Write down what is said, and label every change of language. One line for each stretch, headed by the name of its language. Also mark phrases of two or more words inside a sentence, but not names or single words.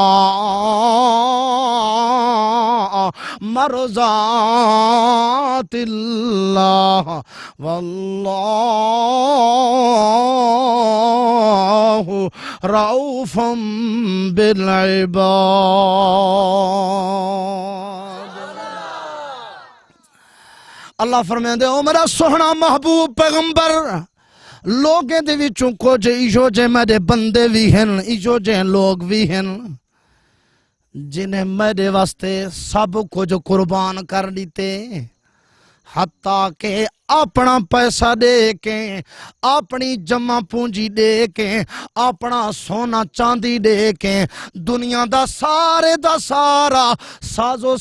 Arabic: مرضات اللہ واللہ رؤوف بالعباد
Punjabi: اللہ فرمائے دے او میرا سوہنا محبوب پیغمبر لوگیں دے وچوں کچھ ایجو جے میرے بندے بھی ہیں ایجو جے لوگ بھی ہیں جنہیں میرے واسطے سب کچھ قربان کر دیتے حتیٰ کہ اپنا پیسہ دے کے اپنی جمع پونجی دے کے اپنا سونا چاندی دے کے دنیا دا سارا ساز و